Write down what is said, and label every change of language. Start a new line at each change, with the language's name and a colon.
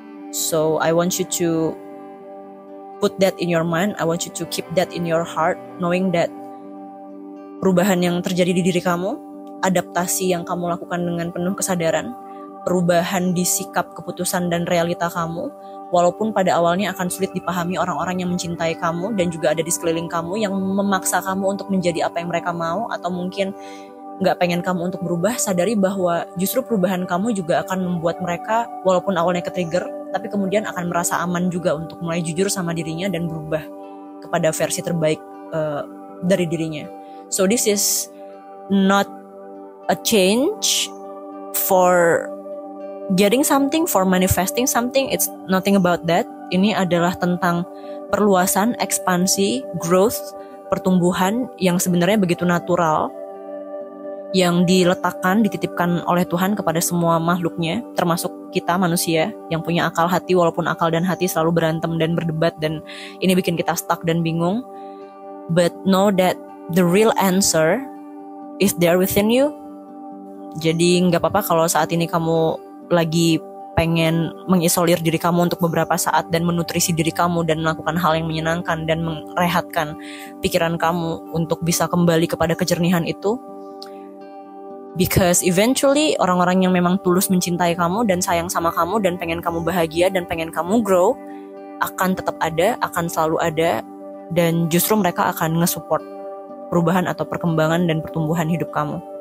English: So I want you to put that in your mind, I want you to keep that in your heart, knowing that
Indonesian: perubahan yang terjadi di diri kamu, adaptasi yang kamu lakukan dengan penuh kesadaran, perubahan di sikap, keputusan, dan realita kamu, walaupun pada awalnya akan sulit dipahami orang-orang yang mencintai kamu dan juga ada di sekeliling kamu yang memaksa kamu untuk menjadi apa yang mereka mau atau mungkin gak pengen kamu untuk berubah, sadari bahwa justru perubahan kamu juga akan membuat mereka walaupun awalnya ke-trigger, tapi kemudian akan merasa aman juga untuk mulai jujur sama dirinya dan berubah kepada versi terbaik dari dirinya.
English: So this is not a change for getting something, for manifesting something, it's nothing about that.
Indonesian: Ini adalah tentang perluasan, ekspansi, growth, pertumbuhan yang sebenarnya begitu natural, yang diletakkan, dititipkan oleh Tuhan kepada semua makhluknya, termasuk kita manusia yang punya akal hati, walaupun akal dan hati selalu berantem dan berdebat, dan ini bikin kita stuck dan bingung.
English: But know that the real answer is there within you.
Indonesian: Jadi gak apa-apa kalau saat ini kamu lagi pengen mengisolir diri kamu untuk beberapa saat dan menutrisi diri kamu dan melakukan hal yang menyenangkan dan merehatkan pikiran kamu untuk bisa kembali kepada kejernihan itu.
English: Because eventually
Indonesian: orang-orang yang memang tulus mencintai kamu dan sayang sama kamu dan pengen kamu bahagia dan pengen kamu grow akan tetap ada, akan selalu ada, dan justru mereka akan nge-support perubahan atau perkembangan dan pertumbuhan hidup kamu.